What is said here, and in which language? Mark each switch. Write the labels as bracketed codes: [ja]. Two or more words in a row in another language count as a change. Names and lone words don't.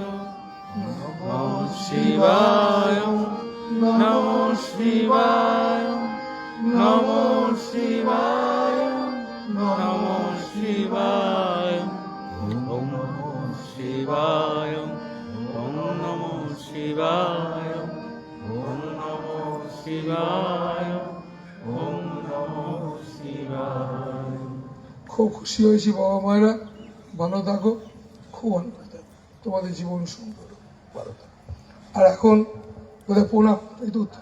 [sa] নমঃ শিবায়, নমঃ শিবায়, নমঃ শিবায়, নমঃ শিবায়, ওম নমঃ শিবায়, ওম নমঃ শিবায়, ওম নমঃ শিবায়, ওম নমঃ শিবায়। [bn] খুব খুশি হয়েছি বাবা মায়েরা, ভালো থাকো, খুব ভালো থাকো, তোমাদের জীবন সুন্দর, ভালো থাকো। আর এখন বোধহয় প্রণাম, এই তো